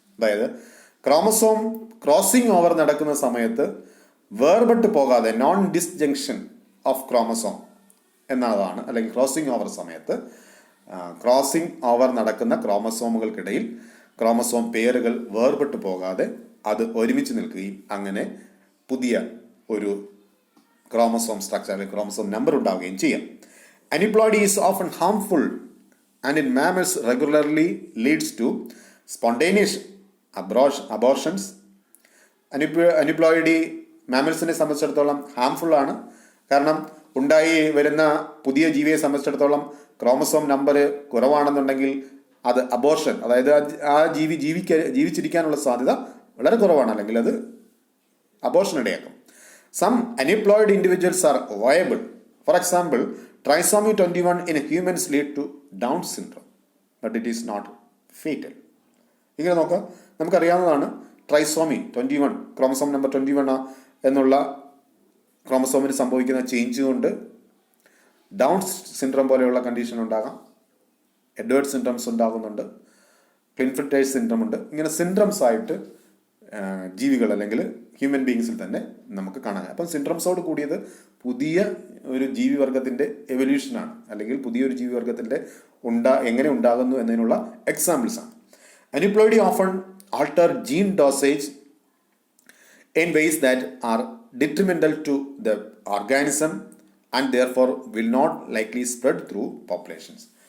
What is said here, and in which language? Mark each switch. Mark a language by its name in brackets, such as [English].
[Malayalam] അതായത് chromosome crossing over നടക്കുന്ന സമയത്ത് വേർപെട്ട് പോകാതെ നോൺ ഡിസ്ജങ്ഷൻ ഓഫ് ക്രോമസോം എന്നതാണ്, അല്ലെങ്കിൽ ക്രോസിംഗ് ഓവർ സമയത്ത് ക്രോസിംഗ് ഓവർ നടക്കുന്ന ക്രോമസോമുകൾക്കിടയിൽ ക്രോമസോം പേരുകൾ വേർപെട്ട് പോകാതെ അത് ഒരുമിച്ച് നിൽക്കുകയും അങ്ങനെ പുതിയ ഒരു ക്രോമസോം സ്ട്രക്ചർ അല്ലെങ്കിൽ ക്രോമസോം നമ്പർ ഉണ്ടാവുകയും ചെയ്യാം. [English] Aneuploidy is often harmful and in mammals regularly leads to spontaneous abortions. [Malayalam] Aneuploidy മാമൽസിനെ സംബന്ധിച്ചിടത്തോളം ഹാംഫുൾ ആണ്. കാരണം ഉണ്ടായി വരുന്ന പുതിയ ജീവിയെ സംബന്ധിച്ചിടത്തോളം ക്രോമസോം നമ്പർ കുറവാണെന്നുണ്ടെങ്കിൽ അത് അബോർഷൻ, അതായത് ആ ജീവി ജീവിച്ചിരിക്കാനുള്ള സാധ്യത വളരെ കുറവാണ്, അല്ലെങ്കിൽ അത് അബോർഷൻ ഇടയാക്കും. [English] Some aneuploid individuals are viable. For example, trisomy 21 in humans lead to Down syndrome, but it is not fatal. [Malayalam] ഇങ്ങനെ നോക്കാം, നമുക്കറിയാവുന്നതാണ് ട്രൈസോമി 21, ക്രോമസോം നമ്പർ 21 എന്നുള്ള ക്രോമസോമിന് സംഭവിക്കുന്ന ചേഞ്ച് കൊണ്ട് ഡൗൺ സിൻഡ്രോം പോലെയുള്ള കണ്ടീഷൻ ഉണ്ടാകാം, എഡ്വേർഡ് സിൻഡ്രംസ് ഉണ്ടാകുന്നുണ്ട്, ക്ലിൻഫിൽറ്റേഴ്സ് സിൻഡ്രം ഉണ്ട്. ഇങ്ങനെ സിൻഡ്രംസ് ആയിട്ട് ജീവികൾ അല്ലെങ്കിൽ ഹ്യൂമൻ ബീങ്സിൽ തന്നെ നമുക്ക് കാണാം. അപ്പം സിൻഡ്രംസോട് കൂടിയത് പുതിയ ഒരു ജീവിവർഗത്തിൻ്റെ എവല്യൂഷനാണ്, അല്ലെങ്കിൽ പുതിയൊരു ജീവിവർഗത്തിൻ്റെ എങ്ങനെ ഉണ്ടാകുന്നു എന്നതിനുള്ള എക്സാമ്പിൾസ് ആണ്. [English] Aneuploid often alter gene dosage in ways that are detrimental to the organism and therefore will not likely spread through populations.